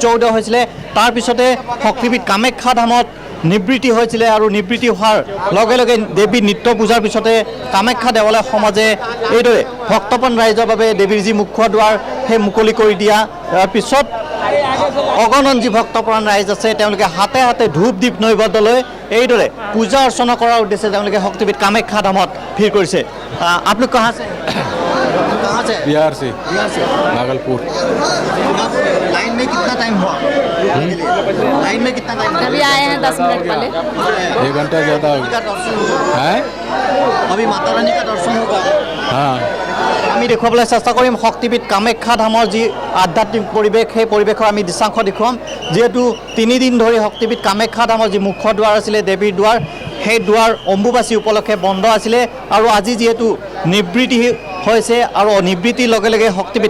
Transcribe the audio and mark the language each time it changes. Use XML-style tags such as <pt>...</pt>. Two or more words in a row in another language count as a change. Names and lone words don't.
<as>উদয় হৈছিলে তাৰপিছতে শক্তিপীঠ কামাখ্যা ধামত নিবৃত্তি হৈছিলে আৰু নিবৃত্তি হোৱাৰ লগে লগে দেৱীৰ নিত্য পূজাৰ পিছতে কামাখ্যা দেৱালয় সমাজে এইদৰে ভক্তপ্ৰাণ ৰাইজৰ বাবে দেৱীৰ যি মুখ্য দুৱাৰ সেই মুকলি কৰি দিয়া পিছত অগণন যি ভক্তপ্ৰাণ ৰাইজ আছে তেওঁলোকে হাতে হাতে ধূপ দীপ নৈবেদ্য লৈ এইদৰে পূজা অৰ্চনা কৰাৰ উদ্দেশ্যে তেওঁলোকে শক্তিপীঠ কামাখ্যা ধামত ভিৰ কৰিছে</as> <hi>आप लोग कहाँ से बिहार से भागलपुर लाइन में कितना टाइम हुआ लाइन में कितना टाइम अभी आए हैं 10 मिनट पहले 1 घंटा ज़्यादा है अभी माता रानी का दर्शन होगा हाँ</hi> <as>আমি দেখুৱাবলৈ চেষ্টা কৰিম শক্তিপীঠ কামাখ্যা ধামৰ যি আধ্যাত্মিক পৰিৱেশ সেই পৰিৱেশৰ আমি দৃশ্যাংশ দেখুৱাম যিহেতু 3 দিন ধৰি শক্তিপীঠ কামাখ্যা ধামৰ যি মুখ্য দুৱাৰ আছিলে দেৱীৰ দুৱাৰ সেই দুৱাৰ অম্বুবাচী উপলক্ষে বন্ধ আছিলে আৰু আজি যিহেতু নিবৃত্তি হৈছে আৰু নিবৃত্তিৰ লগে লগে শক্তিপীঠ</as>